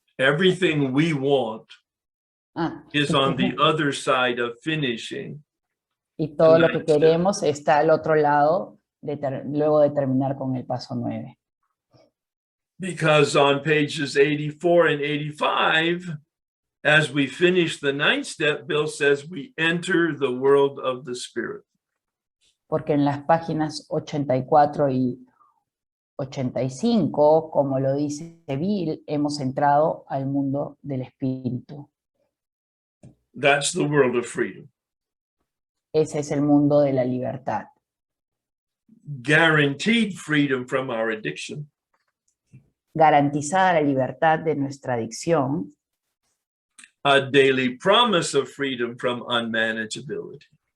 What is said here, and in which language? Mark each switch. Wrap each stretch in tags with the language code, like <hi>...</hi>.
<en>Everything we want is on the other side of finishing.</en> <es>Y todo lo que queremos está al otro lado luego de terminar con el paso 9.</es> <en>Because on pages 84 and 85, as we finish the 9th step, Bill says we enter the world of the spirit.</en> <es>Porque en las páginas 84 y 85, como lo dice Bill, hemos entrado al mundo del espíritu.</es> <en>That's the world of freedom.</en> <es>Ese es el mundo de la libertad.</es> <en>Guaranteed freedom from our addiction.</en> <es>Garantizada la libertad de nuestra adicción.</es> <en>A daily promise of freedom from unmanageability.</en>